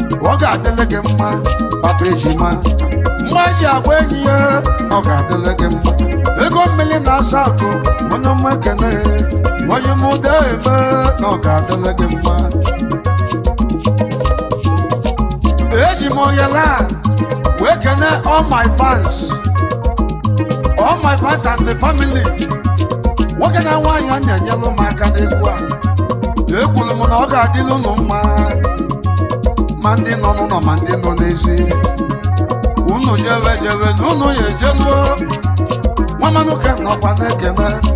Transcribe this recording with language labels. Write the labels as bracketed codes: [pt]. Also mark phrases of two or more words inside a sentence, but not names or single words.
[ig] Ọ ga-adịlị gị mma, Papa Ejima. Mma ji agba enyi ya, ọ ga-adịlị gị mma. Ego mmiri na South, onye ọma ekene, onye mụ dee eme, na ọ ga-adịlị gị mma. Eji m oyele a wee kene [en] all my fans, all my fans and the family. [ig] Nwoke na nwaanyị a na-enyelụ m aka n'egwu a. Ekwuru m na ọ ga-adịlụ unu mma, ma ndị nọ n'ụlọ, ma ndị nọ n'ezi. Unu jebe jebe na unu ya ejeluo. Nwa Manuke nọkwa na-ekene.